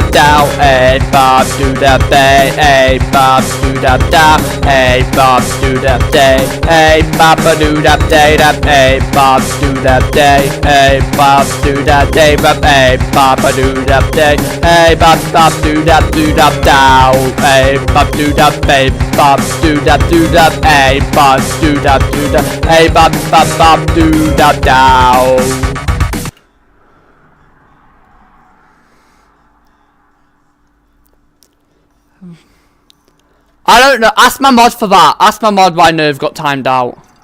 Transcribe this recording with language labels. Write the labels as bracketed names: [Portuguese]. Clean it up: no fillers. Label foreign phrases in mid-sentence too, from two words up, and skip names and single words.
[English] down, a bop do da bay, a bop do da down, a bop do da day, a bop do da day, a bop do da day, a bop do da day, a bop do da day, a bop do da down, a bop do da bay, bop do da a bop do da a bop do da down. I don't know. Ask my mod for that. Ask my mod why Nerve got timed out.